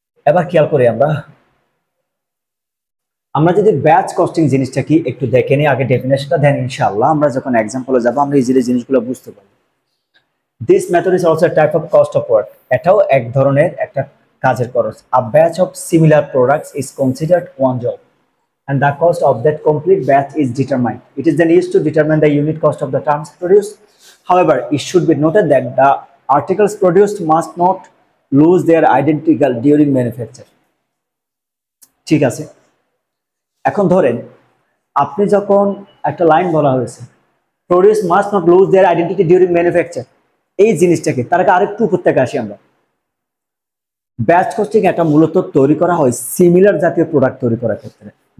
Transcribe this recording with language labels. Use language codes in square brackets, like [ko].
[bn] এবার খেয়াল করি আমরা, আমরা যদি ব্যাচ কস্টিং জিনিসটা কি একটু দেখে নিই আগে, ডেফিনেশনটা দেন, ইনশাআল্লাহ আমরা যখন এক্সাম্পলে যাবো আমরা ইজিলি জিনিসগুলো বুঝতে পারবো। [en] This method is also type of cost of work. [bn] এটাও এক ধরনের একটা কাজের খরচ। [en] A batch of similar products is considered one job and the cost of that complete batch is determined. It is then used to determine the unit cost of the terms produced. However, it should be noted that the articles produced must not lose their identical during manufacture. [bn] ঠিক আছে, এখন ধরেন আপনি যখন একটা line বলা হয়েছে, [en] produce must not lose their identity during manufacture, [bn] এই জিনিসটাকে তার আগে আরেকটু উপর থেকে আসি আমরা। ব্যাচ কস্টিং এটা মূলত তৈরি করা হয় সিমিলার জাতীয় প্রোডাক্ট তৈরি করার ক্ষেত্রে।